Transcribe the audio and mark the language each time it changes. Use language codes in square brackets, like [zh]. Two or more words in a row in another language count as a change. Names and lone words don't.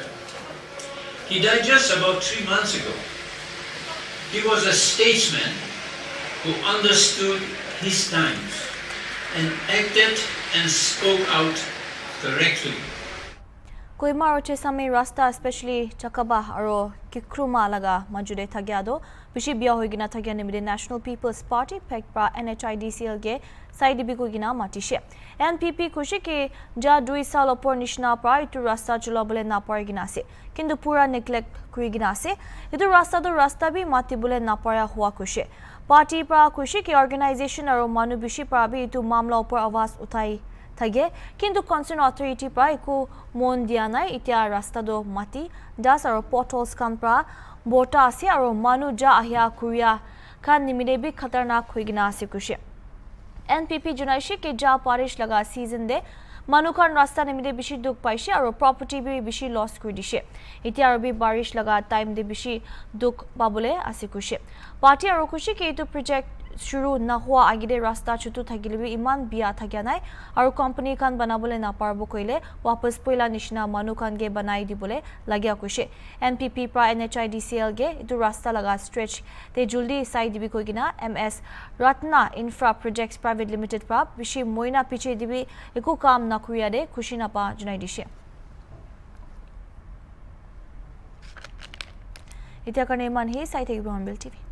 [en] He died just about 3 months ago. He was a statesman who understood his times and acted and spoke out correctly. [nag] Koima roche sami rasta especially chakaba aro kikruma laga majude thagyado bishi bia hoigina thagya nimide National People's Party pekpa NHIDCL ge side biku gina matishe NPP kushi ke ja 2 sal opor nishna pra itu rasta chulabole na parigina ase kintu pura neglect kurigina ase itu rasta bi matibule na para hua kushi party pra kushi ke organization aro manu bishi pra bi itu mamla opor awaz uthai thage kintu [en] concern authority [nag] pra iku mon dia nai itia rasta do mati das aro potholes kan pra bota ase aro manu ja ahya kuria kan nimide bi khatarnak hoigina ase kushi NPP junaishi ke ja parish laga season de manukan rasta nimide bishi duk paishe aro property bi bishi loss kuri dishe itia aro bi barish laga time de bishi duk babule ase kushi party aro kushi ke itu project shuru na hua agide rasta chutu thagilibi iman bia thagya nai aru company kan banabole na parbo koile wapas poila nishna manu kan ge banai dibole lagya kushe NPP pra NHIDCL ge itu rasta laga stretch te juldi side dibi koigina MS Ratna Infra Projects Private Limited pra bishi moina piche dibi eku kam na kuriya de khushi na pa junai dishe itia karne man hi site Hornbill TV